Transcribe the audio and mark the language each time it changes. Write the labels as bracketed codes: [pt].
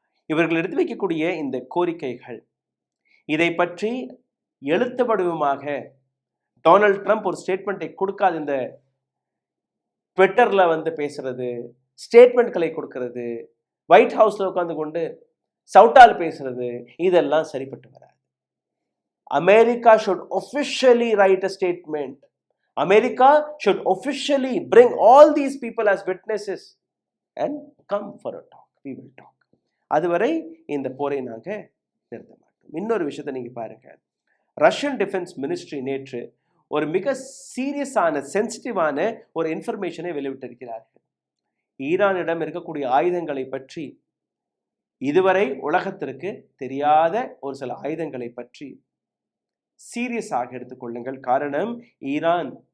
[ta] இவர்கள் எடுத்து வைக்கக்கூடிய இந்த கோரிக்கைகள், இதை பற்றி எழுத்து வடிவமாக டொனால்ட் ட்ரம்ப் ஒரு ஸ்டேட்மெண்ட்டை கொடுக்காது, இந்த ட்விட்டர்ல வந்து பேசுறது, ஸ்டேட்மெண்ட்களை கொடுக்கிறது, ஒயிட் ஹவுஸ்ல உட்கார்ந்து கொண்டு சவுட்டால் பேசுறது, இதெல்லாம் சரிப்பட்டு வராது. [en] America should officially write a statement. America should officially bring all these people as witnesses and come for a talk. We will talk. [ta] அதுவரை இந்த போரை நாங்கள் நிறுத்த மாட்டோம். இன்னொரு விஷயத்தை நீங்க பாருங்க, ரஷ்யன் டிஃபென்ஸ் மினிஸ்ட்ரி நேற்று ஒரு மிக சீரியஸான சென்சிட்டிவான ஒரு இன்ஃபர்மேஷனை வெளியிட்டிருக்கிறார்கள். ஈரானிடம் இருக்கக்கூடிய ஆயுதங்களை பற்றி, இதுவரை உலகத்திற்கு தெரியாத ஒரு சில ஆயுதங்களை பற்றி சீரியஸாக எடுத்துக்கொள்ளுங்கள். காரணம், ஈரான்